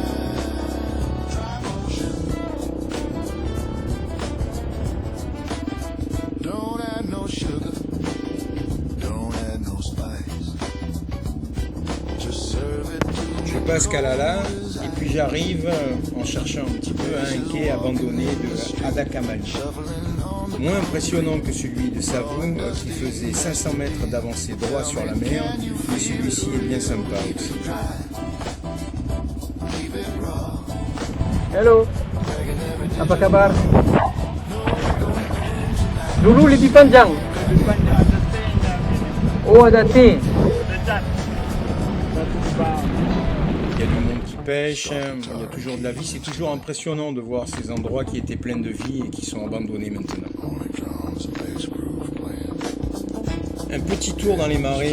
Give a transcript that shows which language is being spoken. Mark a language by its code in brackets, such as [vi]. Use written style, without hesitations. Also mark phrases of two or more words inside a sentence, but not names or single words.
[fr] Je passe Kalala et puis j'arrive en cherchant un petit peu à un quai abandonné de Adakamali. Moins impressionnant que celui de Savon qui faisait 500 mètres d'avancée droit sur la mer, mais celui-ci est bien sympa aussi. [id] Hello, apa kabar? Dulu lebih panjang. Oh, ada thé. [fr] Il y a du monde qui pêche, il y a toujours de la vie. C'est toujours impressionnant de voir ces endroits qui étaient pleins de vie et qui sont abandonnés maintenant. Un petit tour dans les marais.